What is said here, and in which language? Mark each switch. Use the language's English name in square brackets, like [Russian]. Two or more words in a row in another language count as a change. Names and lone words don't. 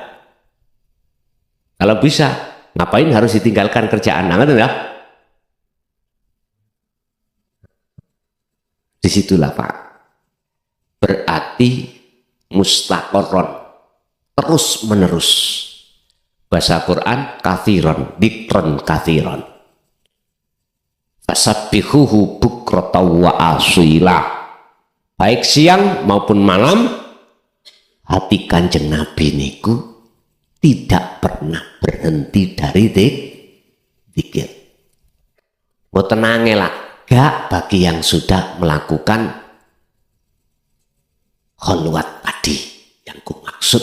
[Indonesian] Kalau bisa, ngapain harus ditinggalkan kerjaan? Nggak ya? Disitulah Pak. Berarti mustaqorron, terus menerus. Bahasa Quran [Arabic] كثيرا ذكرا كثيرا. فسبحوه بكرة وأصيلا. [Indonesian] Baik siang maupun malam, hati Kanjeng Nabi niku tidak pernah berhenti dari dzikir. Mau tenang lah, gak bagi yang sudah melakukan kholwat tadi yang ku maksud.